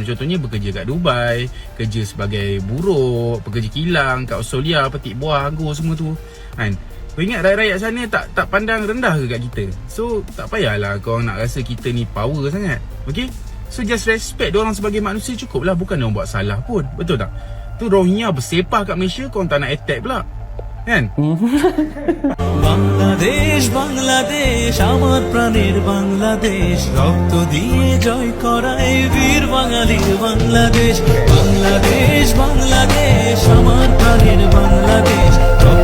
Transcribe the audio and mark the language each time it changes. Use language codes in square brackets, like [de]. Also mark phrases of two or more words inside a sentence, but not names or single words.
[ms] Contohnya bekerja kat Dubai, kerja sebagai buruh, pekerja kilang kat Australia, petik buah, anggur semua tu kan. Kau ingat rakyat-rakyat sana tak pandang rendah ke kat kita? So tak payahlah korang nak rasa kita ni power sangat. [en] Okay, so just respect [ms] diorang sebagai manusia cukup lah. Bukan diorang buat salah pun, betul tak? Tu Rohingya bersepah kat Malaysia, korang tak nak attack pula kan? [bn] বাংলাদেশ বাংলাদেশ আমার প্রাণের বাংলাদেশ রক্ত দিয়ে জয় করা এই বীর বাঙালির বাংলাদেশ বাংলাদেশ বাংলাদেশ আমার প্রাণের বাংলাদেশ